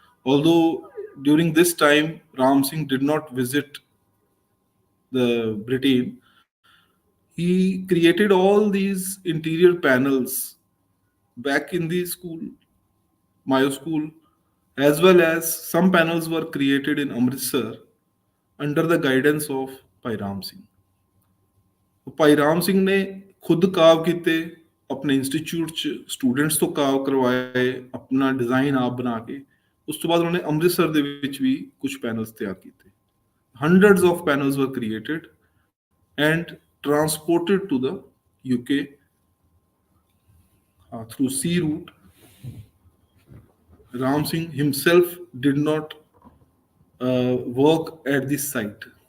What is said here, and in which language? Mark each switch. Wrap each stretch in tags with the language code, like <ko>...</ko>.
<en>Although during this time Ram Singh did not visit the Britain, he created all these interior panels back in the school, Mayo School, as well as some panels were created in Amritsar under the guidance of Bhai Ram Singh.</en> <pa>ਭਾਈ ਰਾਮ ਸਿੰਘ ਨੇ ਖੁਦ ਕਾਵ ਕੀਤੇ, ਆਪਣੇ institute 'ਚ students ਤੋਂ ਕਾਵ ਕਰਵਾਏ, ਆਪਣਾ ਡਿਜ਼ਾਈਨ ਆਪ ਬਣਾ ਕੇ। ਉਸ ਤੋਂ ਬਾਅਦ ਉਹਨਾਂ ਨੇ ਅੰਮ੍ਰਿਤਸਰ ਦੇ ਵਿੱਚ ਵੀ ਕੁਝ ਪੈਨਲਸ ਤਿਆਰ ਕੀਤੇ।</pa> <en>Hundreds of panels were created and transported to the UK through sea route. Ram Singh himself did not work at this site.</en>